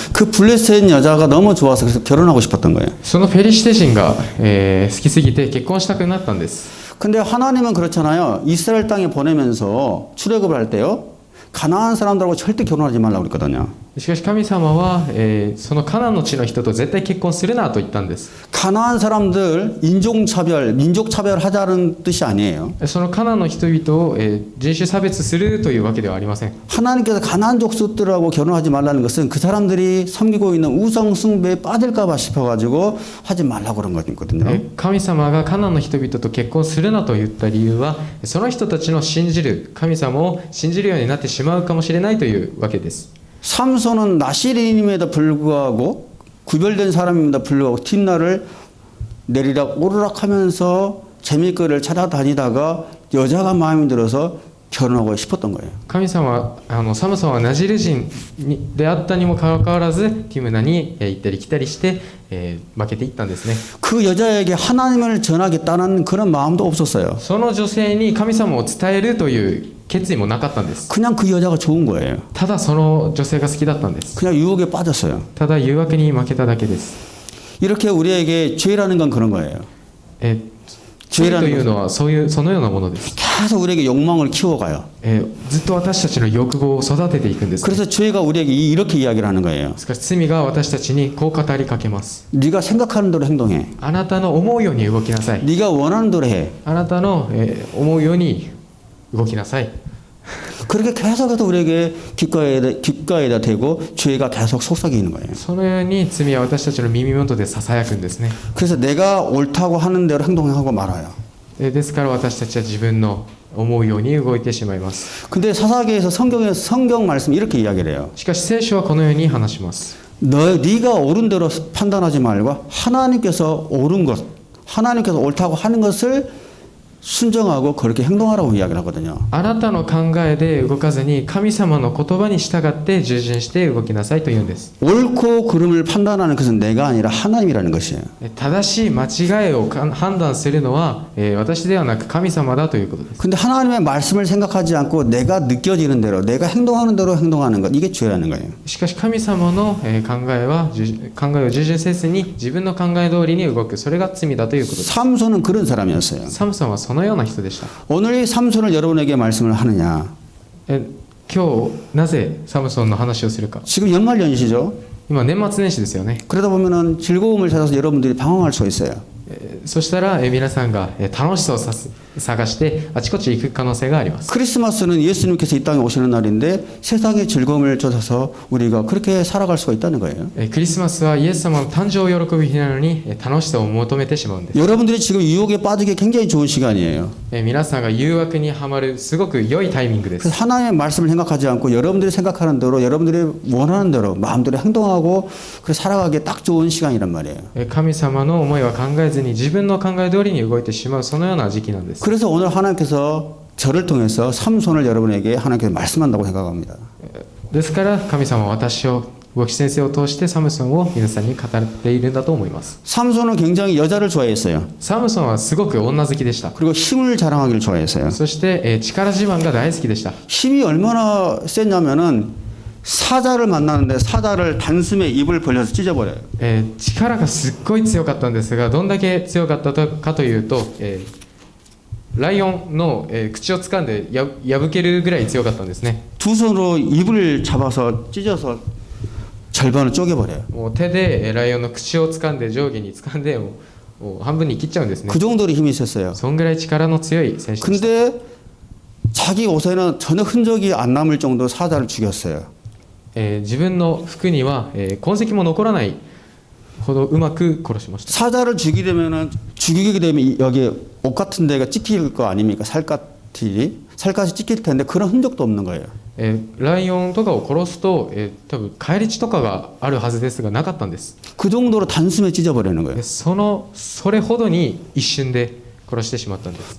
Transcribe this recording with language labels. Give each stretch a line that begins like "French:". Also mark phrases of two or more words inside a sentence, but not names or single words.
Korean: 그 블레셋 여자가 너무 좋아서 그래서 결혼하고 싶었던 거예요.
Japanese: そのペリシテ人が、好きすぎて結婚したくなったんです。
Korean: 근데 하나님은 그렇잖아요. 이스라엘 땅에 보내면서 출애굽을 할 때요. 가나안 사람들하고 절대 결혼하지 말라고 그랬거든요.
Japanese: しかし神様は、そのカナンの地の人と絶対結婚するなと言ったんです。
Korean: 가나안 사람들 인종차별, 민족차별 하자는 뜻이 아니에요.
Japanese: そのカナンの人々を、人種差別するというわけではありません。
Korean: 하나님께서 가나안 족속들하고 결혼하지 말라는 것은 그 사람들이 섬기고 있는 우상 숭배에 빠질까봐 싶어가지고 하지 말라고 그런 거거든요.
Japanese: 神様がカナンの人々と結婚するなと言った理由はその人たちの信じる神様を信じるようになってしまうかもしれないというわけです。
Korean: 삼손은 나시린임에도 불구하고 구별된 사람임에도 불구하고 틴나를 내리락 오르락 하면서 재미거리를 찾아다니다가 여자가 마음에 들어서 결혼하고 싶었던 거예요.
Japanese: 神様はサムソンはナジル人であったにもかかわらずティムナに行ったり来たりして、負けていったんですね。
Korean: 그 여자에게 하나님을 전하겠다는 그런 마음도 없었어요.
Japanese: その女性に神様を伝えるという決意もなかったんです。
Korean: 그냥 그 여자가 좋은 거예요.
Japanese: ただその女性が好きだったんです。
Korean: 그냥 유혹에 빠졌어요.
Japanese: ただ誘惑に負けただけです。
Korean: 이렇게 우리에게 죄라는 건 그런 거예요.
Japanese: 罪というのはそのようなものです。
Korean: 계속 우리에게 욕망을 키워가요.
Japanese: ずっと私たちの欲望を育てていくんです、ね。
Korean: 그래서 죄가 우리에게 이렇게 이야기를 하는 거예요.
Japanese: ですから罪が私たちにこう語りかけます。
Korean: 네가 생각하는 대로 행동해.
Japanese: あなたの思うように動きなさい。
Korean: 네가 원하는 대로 해.
Japanese: あなたの、思うように動きなさい。
Korean: 그렇게 계속해서 우리에게 귓가에다 대고 죄가 계속 속삭이는 거예요.
Japanese: そのように罪は私たちの耳元でささやくんですね。
Korean: 그래서 내가 옳다고 하는 대로 행동하고 말아요.
Japanese: ですから私たちは自分の思うように動いてしまいます。
Korean: 근데 사사기에서 성경 말씀 이렇게 이야기를 해요.
Japanese: しかし聖書はこのように話します。
Korean: 네가 옳은 대로 판단하지 말고 하나님께서 옳은 것, 하나님께서 옳다고 하는 것을 순정하고 그렇게 행동하라고 이야기를 하거든요.
Japanese: あなたの考えで動かずに神様の言葉に従って従順して動きなさいと言うんです。
Korean: 옳고 그름을 판단하는 것은 내가 아니라 하나님이라는 것이에요.
Japanese: 正しい間違いを判断するのは私ではなく神様だということです。
Korean: 근데 하나님의 말씀을 생각하지 않고 내가 느껴지는 대로, 내가 행동하는 대로 행동하는 것, 이게 죄라는 거예요.
Japanese: しかし神様の考えを従順せずに自分の考え通りに動く、それが罪だということです。
Korean: 삼손은 그런 사람이었어요.
Japanese: サムソンはそのような人でした。
Korean: 오늘 이 삼손을 여러분에게 말씀을 하느냐?
Japanese: 今日なぜサムソンの話をするか。
Korean: 지금 연말연시죠.
Japanese: 今年末年始ですよね。
Korean: 그러다 보면은 즐거움을 찾아서 여러분들이 방황할 수가 있어요.
Japanese: そしたら皆さんが楽しさを探してあちこち行く可能性があります。
Korean: 크리스마스는 예수님께서 이 땅에 오시는 날인데 세상의 즐거움을 쫓아서 우리가 그렇게 살아갈 수가 있다는 거예요.
Japanese: クリスマスはイエス様の誕生を喜ぶ日なのに楽しさを求めてしまうんです。
Korean: 여러분들이 지금 유혹에 빠지기 굉장히 좋은 시간이에요.
Japanese: 皆さんが誘惑にはまるすごく良いタイミングです。
Korean: 그래서 하나님의 말씀을 생각하지 않고 여러분들이 생각하는 대로 여러분들이 원하는 대로 마음대로 행동하고 그렇게 살아가기에 딱 좋은 시간이란 말이에요.
Japanese: 神様の思いは考えずに自分の考え通りに動いてしまう、そのような時期なんです。
Korean: 그래서 오늘 하나님께서 저를 통해서 삼손을 여러분에게 하나님께서 말씀한다고 생각합니다.
Japanese: ですから神様は私を動き先生を通してサムソンを皆さんに語っているんだと思います。
Korean: 삼손은 굉장히 여자를 좋아했어요.
Japanese: サムソンはすごく女好きでした。
Korean: 그리고 힘을 자랑하기를 좋아했어요.
Japanese: そして力自慢が大好きでした。
Korean: 힘이 얼마나 셌냐면은 사자를 만나는데 사자를 단숨에 입을 벌려서 찢어버려요.
Japanese: 力がすっごい強かったんですが、どんだけ強かったかというと、ライオンの、口を掴んで破けるぐらい強かったんですね。
Korean: 두 손으로 입을 잡아서 찢어서 절반을 쪼개버려요.
Japanese: もう手でライオンの口を掴んで上下に掴んでもう半分に切っちゃうんですね。
Korean: 그 정도로 힘이 있었어요.
Japanese: そんぐらい力の強い選手でした。
Korean: 근데 자기 옷에는 전혀 흔적이 안 남을 정도로 사자를 죽였어요.
Japanese: 自分の服には、痕跡も残らないほどうまく殺しました。
Korean: 사자를 죽이게 되면 여기 옷 같은 데가 찍힐 거 아닙니까? 살갗이 찍힐 텐데 그런 흔적도 없는 거예요.
Japanese: ライオンとかを殺すと、多分返り血とかがあるはずですがなかったんです。
Korean: 그 정도로 단숨에 찢어버리는 거예요.
Japanese: それほどに一瞬で殺してしまったんです。